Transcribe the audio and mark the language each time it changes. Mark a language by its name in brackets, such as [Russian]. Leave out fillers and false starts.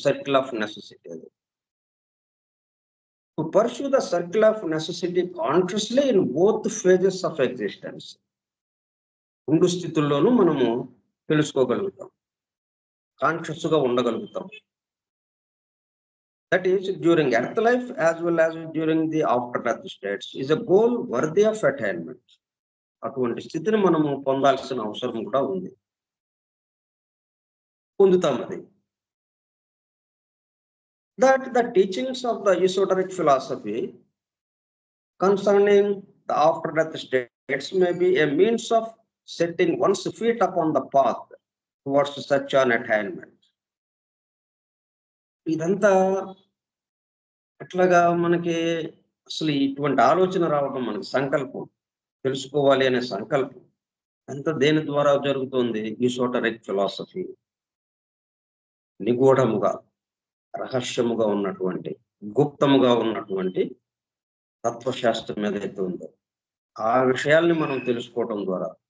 [English] circle of necessity [Telugu] అది. [English] To pursue the circle of necessity consciously in both phases of existence. [Telugu] 2 స్థితుల్లోనూ మనము తెలుసుకోగలుగుతాం. కాన్షియస్‌గా ఉండగలుగుతాం. [English] that is during earth life as well as during the after death states is a goal worthy of attainment. [Telugu] అటువంటి స్థితిని మనము పొందాల్సిన అవసరం కూడా ఉంది. పొందుతాం అది. [English] That the teachings of the esoteric philosophy concerning the after death states may be a means of setting one's feet upon the path towards such an attainment. [Telugu] ఇదంతా అట్లాగా మనకి అసలు ఇటువంటి ఆలోచన రావడం, మనకి సంకల్పం తెలుసుకోవాలి అనే సంకల్పం అంత దేని ద్వారా జరుగుతుంది? ఈసోటరిక్ ఫిలాసఫీ, నిగూఢముగా రహస్యముగా ఉన్నటువంటి గుప్తముగా ఉన్నటువంటి తత్వశాస్త్రం ఏదైతే ఉందో ఆ విషయాల్ని మనం తెలుసుకోవడం ద్వారా.